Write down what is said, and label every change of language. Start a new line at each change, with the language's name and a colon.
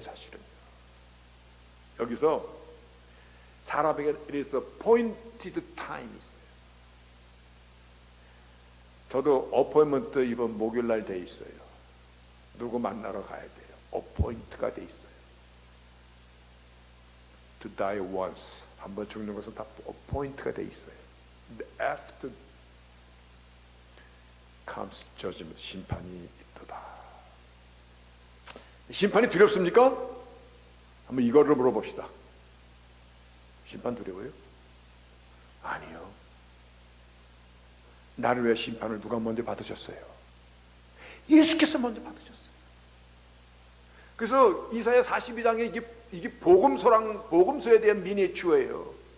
Korean: 사실은 여기서 사람에게 이래서 포인티드 타임이 있어요. 저도 어포인먼트 이번 목요일날 돼 있어요. 누구 만나러 가야 돼요. 어포인트가 돼 있어요.
English: To die once,
Korean: 한번 죽는 것은 다 어포인트가 돼 있어요.
English: But after comes judgment,
Korean: 심판이 있도다. 심판이 두렵습니까? 한번 이거를 물어봅시다. 심판 두려워요? 아니요. 나를 위해 심판을 누가 먼저 받으셨어요? 예수께서 먼저 받으셨어요. 그래서 이사야 42장에 이게 복음서에 대한 미니어처예요.